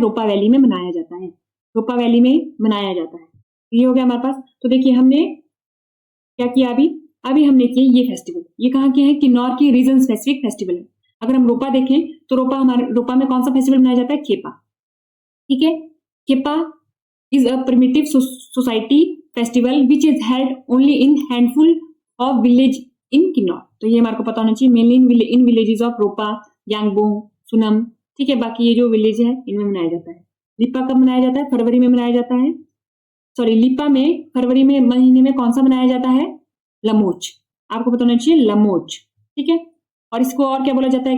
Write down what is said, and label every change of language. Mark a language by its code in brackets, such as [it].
[hi] रोपा वैली में मनाया जाता है, रोपा वैली में मनाया जाता है। ये हो गया हमारे पास। तो देखिए हमने क्या किया अभी हमने किए ये फेस्टिवल, ये कहाँ के हैं? किन्नौर की रीजन स्पेसिफिक फेस्टिवल है। अगर हम रोपा देखें तो रोपा में कौन सा फेस्टिवल मनाया जाता है? खेपा, ठीक है। [en] Khepa is a primitive society festival which is held only in handful of village in Kinnaur। [hi] तो ये हमारे को पता होना चाहिए, [en] mainly in villages of [hi] रोपा, यांगबोंग, सुनम, ठीक है। बाकी ये जो विलेज है इनमें मनाया जाता है। लिपा कब मनाया जाता है? फरवरी में मनाया जाता है। सॉरी, लिपा में फरवरी में महीने में कौन सा मनाया जाता है? लमोच, आपको पता होना चाहिए, लमोच, ठीक है। और इसको और क्या बोला जाता है?